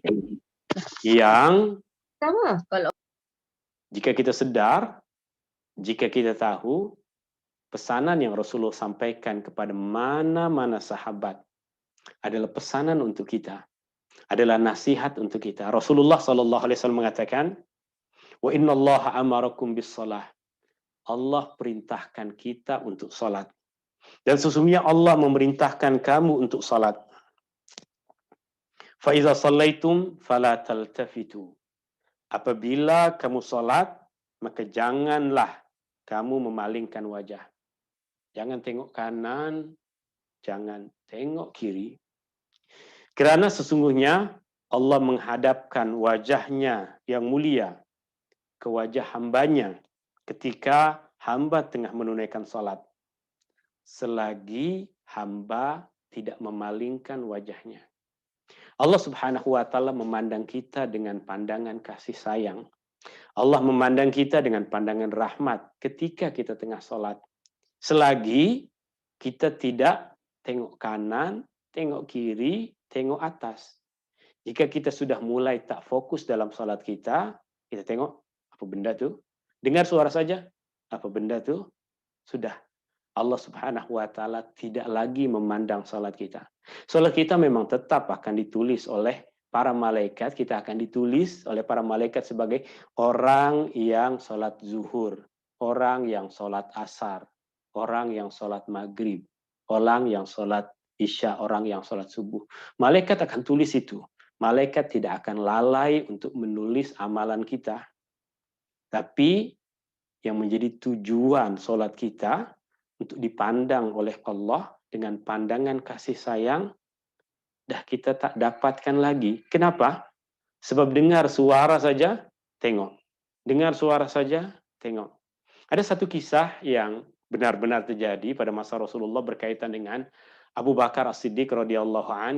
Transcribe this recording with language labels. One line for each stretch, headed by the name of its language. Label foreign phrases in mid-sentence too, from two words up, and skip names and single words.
Malay: Yang jika kita sedar, jika kita tahu, pesanan yang Rasulullah sampaikan kepada mana-mana sahabat adalah pesanan untuk kita. adalah nasihat untuk kita. Rasulullah SAW mengatakan,
Arabic: وإن الله أمركم بالصلاة.
Malay: Allah perintahkan kita untuk salat. Dan sesungguhnya Allah memerintahkan kamu untuk salat.
Arabic: فإذا صليتم فلا تلتفتوا.
Malay: Apabila kamu salat, maka janganlah kamu memalingkan wajah. Jangan tengok kanan, jangan tengok kiri. Kerana sesungguhnya Allah menghadapkan wajahnya yang mulia ke wajah hambanya ketika hamba tengah menunaikan salat. Selagi hamba tidak memalingkan wajahnya. Allah
Arabic: سبحانه وتعالى
Malay: memandang kita dengan pandangan kasih sayang. Allah memandang kita dengan pandangan rahmat ketika kita tengah salat. Selagi kita tidak tengok kanan, tengok kiri, tengok atas. Jika kita sudah mulai tak fokus dalam salat kita tengok apa benda tu? Dengar suara saja, apa benda tu? Sudah. Allah
Arabic: سبحانه وتعالى
Malay: tidak lagi memandang salat kita. Salat kita memang tetap akan ditulis oleh para malaikat, kita akan ditulis oleh para malaikat sebagai orang yang salat zuhur, orang yang salat asar, orang yang salat maghrib, orang yang salat isya, orang yang salat subuh. Malaikat akan tulis itu. Malaikat tidak akan lalai untuk menulis amalan kita. Tapi yang menjadi tujuan salat kita untuk dipandang oleh Allah dengan pandangan kasih sayang, dah kita tak dapatkan lagi. Kenapa? Sebab dengar suara saja, tengok. Dengar suara saja, tengok. Ada satu kisah yang benar-benar terjadi pada masa Rasulullah berkaitan dengan Abu Bakar As-Siddiq
Arabic: رضي الله عن.